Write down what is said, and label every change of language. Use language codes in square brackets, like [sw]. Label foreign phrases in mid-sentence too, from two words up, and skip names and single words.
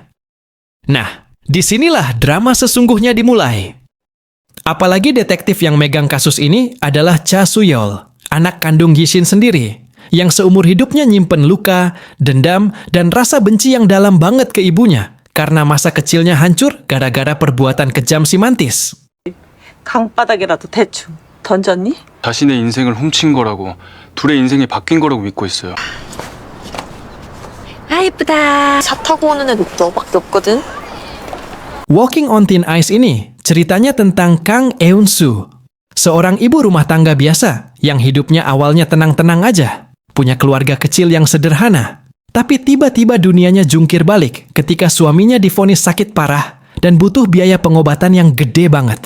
[id] Nah, disinilah drama sesungguhnya dimulai. Apalagi detektif yang megang kasus ini adalah Cha Suyol, anak kandung Yishin sendiri. yang seumur hidupnya nyimpen luka, dendam, dan rasa benci yang dalam banget ke ibunya karena masa kecilnya hancur gara-gara perbuatan kejam si mantis. [ko] 강바닥에라도 대충 던졌니? 자신의 인생을 훔친 거라고, 둘의 인생이 바뀐 거라고 믿고 있어요. 아 예쁘다. 차 타고 오는 애도 너밖에 없거든. [id] Walking on Thin Ice ini ceritanya tentang Kang Eun-soo, seorang ibu rumah tangga biasa yang hidupnya awalnya tenang-tenang aja, punya keluarga kecil yang sederhana, tapi tiba-tiba dunianya jungkir balik ketika suaminya divonis sakit parah dan butuh biaya pengobatan yang gede banget.